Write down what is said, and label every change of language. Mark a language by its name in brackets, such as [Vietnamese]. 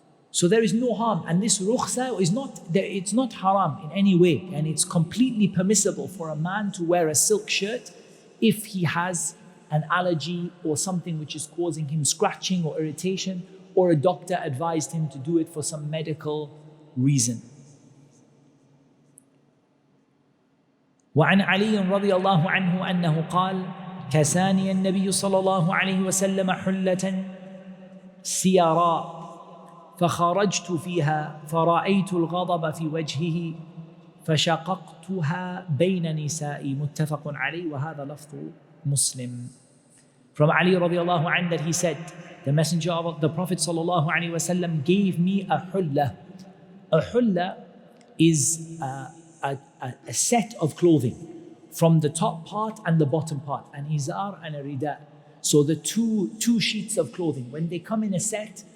[English] So there is no harm, and this rukhsa it's not haram in any way, and it's completely permissible for a man to wear a silk shirt if he has an allergy or something which is causing him scratching or irritation, or a doctor advised him to do it for some medical reason. [Arabic] وعن علي رضي الله عنه أنه قال كساني النبي صلى الله عليه وسلم حلة سيراء فخرجت فيها فرأيت الغضب في وجهه فشققتها بين نسائي متفق عليه وهذا لفظ مسلم. [English] From Ali [Arabic] radiallahu anhu [English] that he said, the messenger of the Prophet [Arabic] sallallahu alaihi wasallam [English] gave me a hulla. A hulla is a set of clothing from the top part and the bottom part, an izar and a rida. So the two sheets of clothing, when they come in a set,